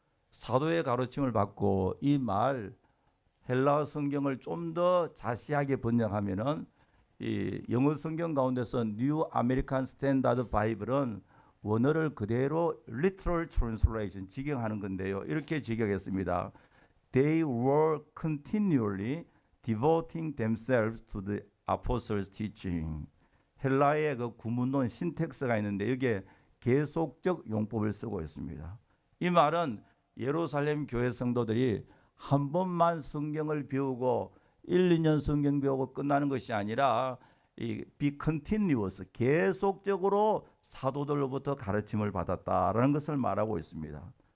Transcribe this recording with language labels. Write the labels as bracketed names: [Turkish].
[Korean] 사도의 가르침을 받고, 이 말 헬라어 성경을 좀 더 자세하게 번역하면은, 이 영어 성경 가운데서 뉴 아메리칸 스탠다드 바이블은 원어를 그대로 [English] literal translation [Korean] 직역하는 건데요, 이렇게 직역했습니다. [English] They were continually devoting themselves to the apostles' teaching. [Korean] 헬라의 그 구문론 신텍스가 있는데 이게 계속적 용법을 쓰고 있습니다. 이 말은 예루살렘 교회 성도들이 한 번만 성경을 배우고 1, 2년 성경 배우고 끝나는 것이 아니라 이 [English] be continuous, [Korean] 계속적으로 사도들로부터 가르침을 받았다라는 것을 말하고 있습니다.